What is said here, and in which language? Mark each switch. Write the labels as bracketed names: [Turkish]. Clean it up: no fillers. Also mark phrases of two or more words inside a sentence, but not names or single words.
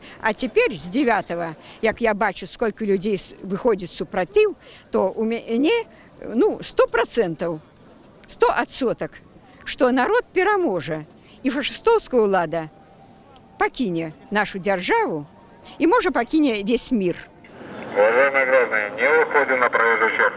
[Belarusian] А цяпер з 9-го, як я бачу, сколькі людзей выходзіць супротыў, то у мяне 100%, 100%, што народ пераможа і фашыстоўская ўлада пакіне нашу дзяржаву і можа пакіне [Russian] весь мир. Уважаемые граждане, не выходим на проезжую часть.